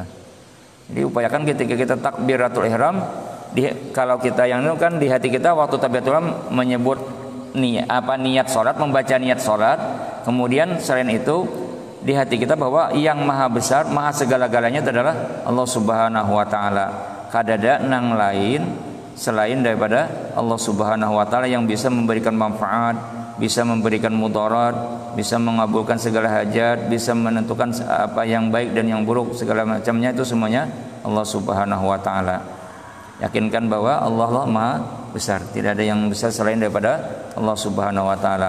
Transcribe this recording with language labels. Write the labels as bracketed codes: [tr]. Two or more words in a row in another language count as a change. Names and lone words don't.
[bjn] Jadi upayakan ketika kita [ar] تكبيرة الإحرام, [bjn] kalau kita yang itu kan di hati kita waktu [ar] تكبيرة الإحرام [bjn] menyebut niat salat, membaca niat salat. Kemudian selain itu di hati kita bahwa yang maha besar, maha segala-galanya adalah Allah [ar] سبحانه وتعالى. [bjn] Kada ada nang lain selain daripada Allah [ar] سبحانه وتعالى [bjn] yang bisa memberikan manfaat, bisa memberikan mudarat, bisa mengabulkan segala hajat, bisa menentukan apa yang baik dan yang buruk, segala macamnya itu semuanya Allah [ar] سبحانه وتعالى. [bjn] Yakinkan bahwa Allah Maha besar, tidak ada yang besar selain daripada Allah [ar] سبحانه وتعالى.